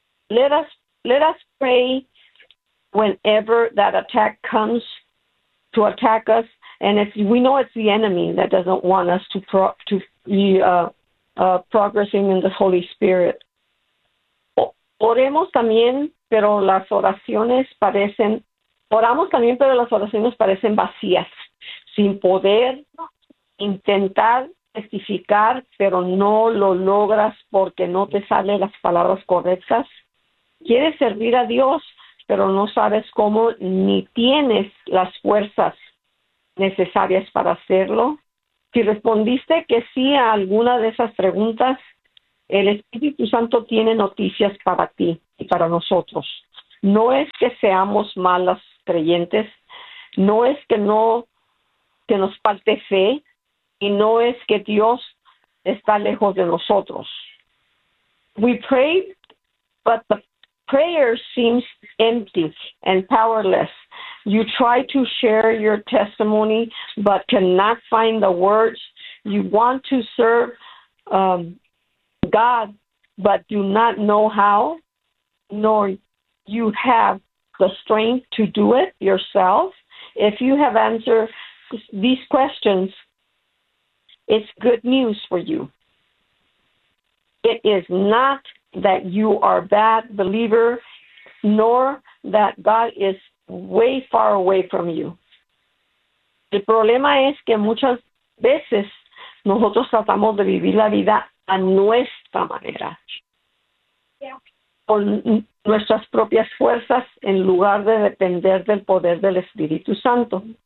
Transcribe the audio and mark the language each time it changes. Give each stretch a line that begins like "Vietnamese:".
English: Let us pray whenever that attack comes to attack us. And if we know it's the enemy that doesn't want us to pro to be progressing in the Holy Spirit.
Spanish: Oremos también, pero las oraciones parecen, oramos también, pero las oraciones parecen vacías, sin poder intentar testificar, pero no lo logras porque no te salen las palabras correctas. Quieres servir a Dios, pero no sabes cómo ni tienes las fuerzas necesarias para hacerlo. Si respondiste que sí a alguna de esas preguntas, el Espíritu Santo tiene noticias para ti y para nosotros. No es que seamos malas creyentes, no es que no que nos falte fe, y no es que Dios está lejos de nosotros.
English: We pray, but the prayer seems empty and powerless. You try to share your testimony, but cannot find the words. You want to serve God, but do not know how, nor you have the strength to do it yourself. If you have answered these questions, it's good news for you. It is not that you are a bad believer, nor that God is way far away from you.
Spanish: El problema es que muchas veces nosotros tratamos de vivir la vida a nuestra manera, con nuestras propias fuerzas, en lugar de depender del poder del Espíritu Santo.